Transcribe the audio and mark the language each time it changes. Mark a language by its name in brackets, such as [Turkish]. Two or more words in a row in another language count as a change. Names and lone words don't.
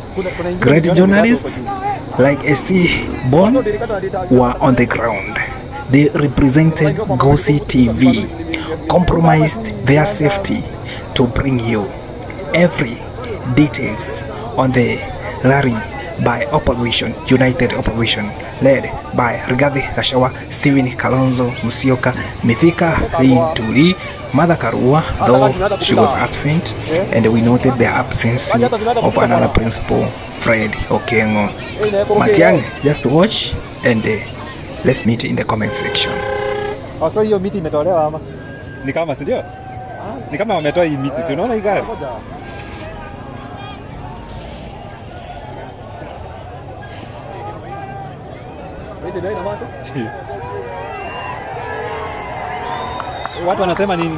[English] Great journalists like AC Bon were on the ground. They represented Gusii TV, compromised their safety to bring you every details on the rally by opposition, united opposition, led by Rigathi Gachagua, Stephen Kalonzo Musyoka, Mithika Linturi, Martha Karua, though she was absent, and we noted the absence of another principal, Fred Okengo. Matiang'i, just watch and let's meet in the comment section. [Swahili] So hiyo miti imetolewa ama? Ni kama si ndio? Ni kama wametoa hii miti, si unaona hii gari? Watu wanasema nini?